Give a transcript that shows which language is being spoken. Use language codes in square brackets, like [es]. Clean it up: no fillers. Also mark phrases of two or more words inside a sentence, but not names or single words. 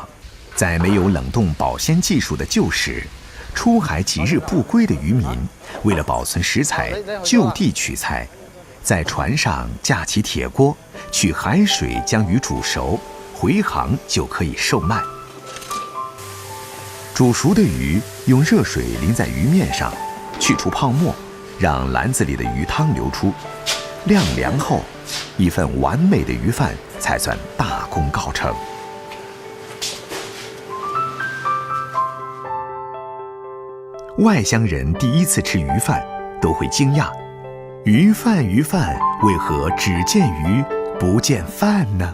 [zh] 在沒有冷凍保鮮技術的舊時，出海幾日不歸的漁民，為了保存食材，就地取材，在船上架起鐵鍋，取海水將魚煮熟，回航就可以售賣。煮熟的魚用熱水淋在魚面上，去除泡沫，讓籃子裡的魚湯流出，晾涼後，一份完美的魚飯才算大功告成。外乡人第一次吃鱼饭，都会惊讶：鱼饭，为何只见鱼不见饭呢？